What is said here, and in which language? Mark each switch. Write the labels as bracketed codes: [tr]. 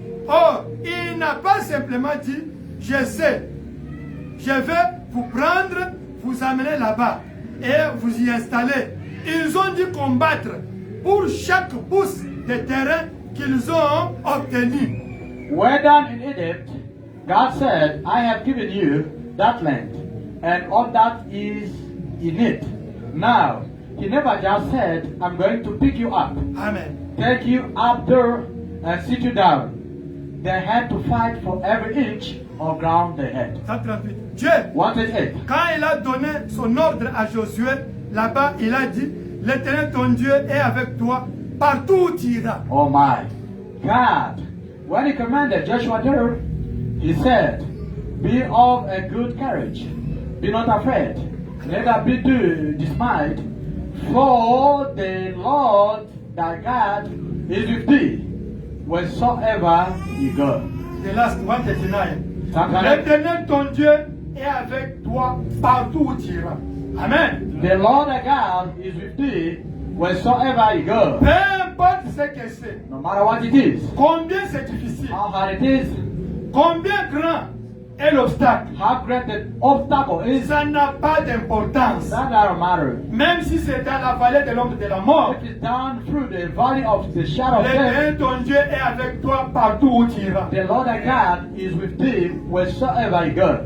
[fr] Or, il n'a pas simplement dit, je sais, je vais vous prendre, vous amener là-bas et vous y installer. Ils ont dû combattre pour chaque pouce de terrain qu'ils ont obtenu. [en] Way down in Egypt, God said, I have given you that land and all that is in it. Now, He never just said, I'm going to pick you up, Amen. take you up there and sit you down. They had to fight for every inch of ground they had. [fr] 138. Dieu, [en] 138. [fr] quand il a donné son ordre à Josué, là-bas, il a dit, l'Éternel ton Dieu est avec toi partout où tu iras. [en] Oh my. God, when He commanded Joshua there, He said, be of a good courage. Be not afraid. Neither be dismayed. For the Lord thy God is with thee wheresoever you go. The last 139. 139. [fr] L'Éternel ton Dieu est avec toi partout où tu iras. [en] Amen. The Lord thy God is with thee wheresoever you go. [fr] Peu importe ce que c'est, [en] No matter what it is, [fr] combien c'est difficile, [en] how hard it is, [fr] combien grand est l'obstacle, [en] how great the obstacle is, [fr] ça n'a pas d'importance. [en] that doesn't matter. [fr] Même si c'est dans la vallée de l'ombre de la mort, [en] If it's down through the valley of the shadow of death, [fr] l'Éternel ton Dieu est avec toi partout où tu iras. [en] the Lord thy God is with thee wheresoever you go.